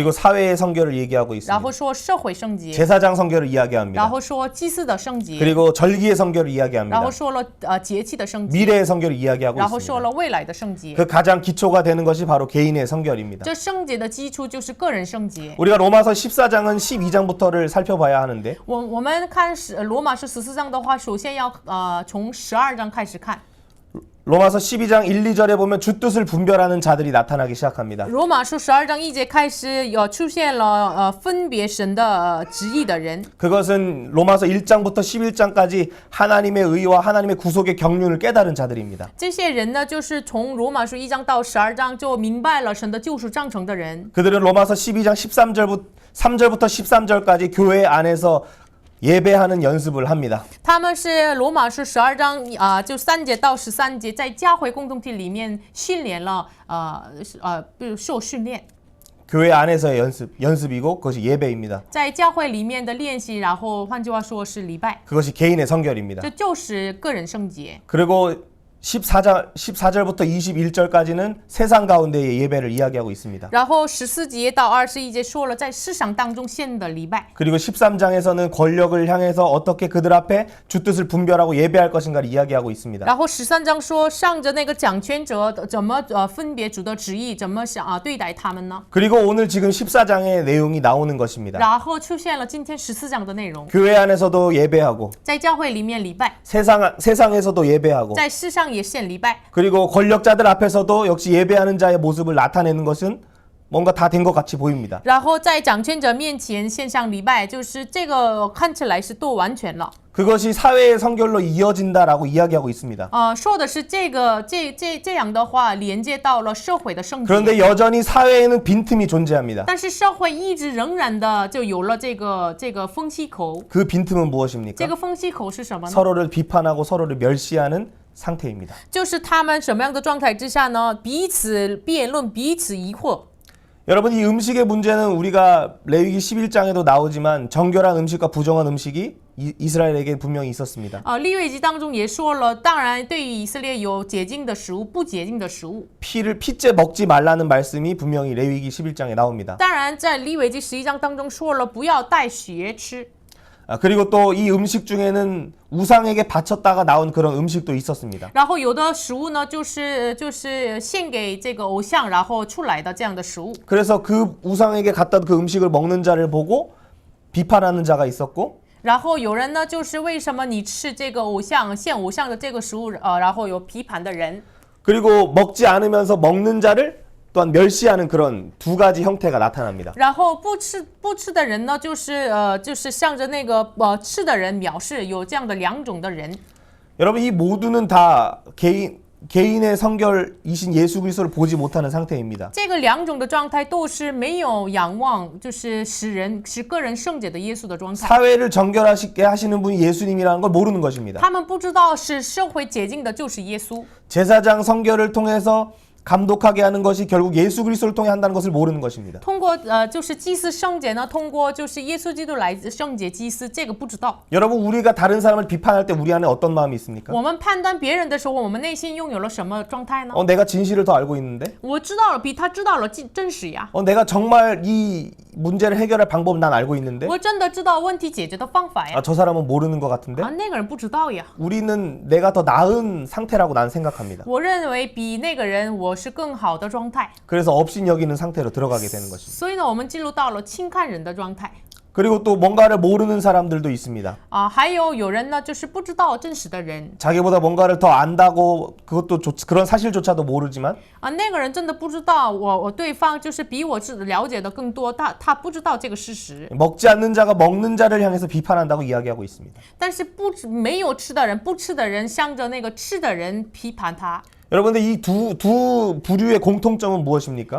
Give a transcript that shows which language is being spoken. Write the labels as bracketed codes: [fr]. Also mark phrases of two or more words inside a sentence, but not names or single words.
[ko] 그리고 사회의 성결을 얘기하고 [zh] 然 [ko] 있습니다. [zh] 后说社会圣洁， [ko] 제사장 성결을 [zh] 然 [ko] 이야기합니다. [zh] 后说祭司的圣洁， [ko] 그리고 절기의 성결을 [zh] 然 [ko] 이야기합니다. [zh] 后说了节气的圣洁， [ko] 미래의 성결을 이야기하고 [zh] 然后说 [ko] 있습니다. [zh] 了未来的圣洁。 [ko] 그 가장 기초가 되는 것이 바로 개인의 성결입니다. [zh] 这圣洁的基础就是个人圣洁。 [ko] 우리가 로마서 14장은 12장부터를 살펴봐야 하는데 [zh] 我们看罗马是14章的话，首先要从12章开始看。 [ko] 로마서 12장 1, 2절에 보면 주 뜻을 분별하는 자들이 나타나기 시작합니다. [zh] 罗马书12章1节开始出现了分别神的旨意的人。 [ko] 그것은 로마서 1장부터 11장까지 하나님의 의와 하나님의 구속의 경륜을 깨달은 자들입니다. [zh] 这些人呢，就是从罗马书1章到12章就明白了神的救赎章程的人。 [ko] 그들은 로마서 12장 3절부터 13절까지 교회 안에서 예배하는 연습을 합니다. [zh] 他们是罗马书12章就3节到13节，在教会共同体里面训练了受训练， [ko] 교회 안에서의 연습이고 그것이 예배입니다. [zh] 在教会里面的练习，然后换句话说是礼拜， [ko] 그것이 개인의 성결입니다. [zh] 这就是个人圣洁。 [ko] 그리고 14절부터 21절까지는 세상 가운데의 예배를 이야기하고 있습니다. [zh] 然后14节到21节说了在市场当中献的礼拜。 [ko] 그리고 13장에서는 권력을 향해서 어떻게 그들 앞에 주 뜻을 분별하고 예배할 것인가를 이야기하고 있습니다. [zh] 然后13章说上着那个掌权者怎么分别主的旨意，怎么对待他们呢？ [ko] 그리고 오늘 지금 14장의 내용이 나오는 것입니다. [zh] 然后出现了今天14章的内容， [ko] 교회 안에서도 예배하고 [zh] 在教会里面礼拜， [ko] 세상에서도 예배하고 [zh] 在世上也献礼拜。 [ko] 그리고 권력자들 앞에서도 역시 예배하는 자의 모습을 나타내는 것은 뭔가 다 된 것 같이 보입니다. [zh] 然后在掌权者面前献上礼拜，就是这个看起来是都完全了。 [ko] 그것이 사회의 성결로 이어진다라고 이야기하고 있습니다. [zh] 说的是这样的话连接到了社会的圣洁。 [ko] 그런데 여전히 사회에는 빈틈이 존재합니다. [zh] 但是社会一直仍然的就有了这个缝隙口。 [ko] 그 빈틈은 무엇입니까? [zh] 这个缝隙口是什么呢？ [ko] 서로를 비판하고 서로를 멸시하는 상태입니다. [zh] 就是他们什么样的状态之下呢？彼此辩论，彼此疑惑。 [ko] 여러분 이 음식의 문제는 우리가 레위기 11장에도 나오지만 정결한 음식과 부정한 음식이 이스라엘에게 분명히 있었습니다. [zh] 利未记当中也说了，当然对于以色列有洁净的食物，不洁净的食物。 [ko] 피째 먹지 말라는 말씀이 분명히 레위기 11장에 나옵니다. [zh] 当然在利未记11章当中说了，不要带血吃。 [ko] 그리고 또 이 음식 중에는 우상에게 바쳤다가 나온 그런 음식도 있었습니다. [zh] 然后有的食物呢，就是献给这个偶像，然后出来的这样的食物。 [ko] 그래서 그 우상에게 갖다 그 음식을 먹는 자를 보고 비판하는 자가 있었고 [zh] 然后有人呢，就是为什么你吃这个偶像献偶像的这个食物，然后有批判的人。 [ko] 그리고 먹지 않으면서 먹는 자를 또한 멸시하는 그런 두 가지 형태가 나타납니다. [zh] 然后不吃的人呢，就是向着那个吃的人藐视，有这样的两种的人。 [ko] 여러분 이 모두는 다 개인의 성결이신 예수 그리스도를 보지 못하는 상태입니다. [zh] 这个两种的状态都是没有仰望，就是使个人圣洁的耶稣的状态。 [ko] 사회를 정결하시게 하시는 분이 예수님이라는 걸 모르는 것입니다. [zh] 他们不知道是社会洁净的就是耶稣。 [ko] 제사장 성결을 통해서 감독하게 하는 것이 결국 예수 그리스도를 통해 한다는 것을 모르는 것입니다. [zh] 通过就是祭司圣洁呢，通过就是耶稣基督来圣洁祭司，这个不知道。 [ko] 여러분 우리가 다른 사람을 비판할 때 우리 안에 어떤 마음이 있습니까? [zh] 我们判断别人的时候，我们内心拥有了什么状态呢？ [ko] 내가 진실을 더 알고 있는데? [zh] 我知道了，比他知道了真实呀。 [ko] 내가 정말 이 문제를 해결할 방법은 난 알고 있는데? [zh] 我真的知道问题解决的方法呀。 [ko] 저 사람은 모르는 것 같은데? [zh] 那个人不知道呀。 [ko] 우리는 내가 더 나은 상태라고 난 생각합니다. [zh] 我认为比那个人我是更好的状态。 [ko] 그래서 업신여기는 상태로 들어가게 되는 것입니다. [zh] 所以呢，我们进入到了轻看人的状态。 [ko] 그리고 또 뭔가를 모르는 사람들도 있습니다. [zh] 还有人呢，就是不知道真实的人。 [ko] 자기보다 뭔가를 더 안다고 그것도 그런 사실조차도 모르지만 [zh] 那个人真的不知道我对方就是比我了解的更多，他不知道这个事实。 [ko] 먹지 않는 자가 먹는 자를 향해서 비판한다고 이야기하고 있습니다. [zh] 但是没有吃的人，不吃的人向着那个吃的人批判他。 [ko] 여러분들 이 두 부류의 공통점은 무엇입니까?